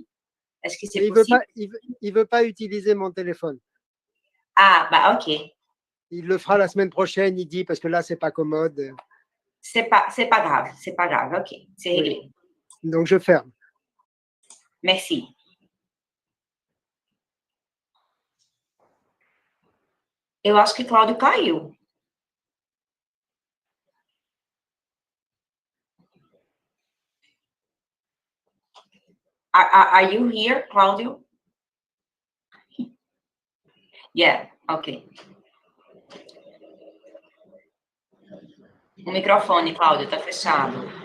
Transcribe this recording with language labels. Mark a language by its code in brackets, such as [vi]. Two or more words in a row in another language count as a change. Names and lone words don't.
[fr] Est-ce que c'est possible? Il veut pas utiliser mon téléphone. Ah, ok. Il le fera la semaine prochaine, il dit, parce que là, c'est pas commode. C'est pas grave, ok, c'est réglé. Oui. Donc, je ferme. Merci. [pt] Eu acho que Cláudio caiu. [en] Are you here, Cláudio? Yeah, ok. [pt] O microfone, Cláudio, está fechado.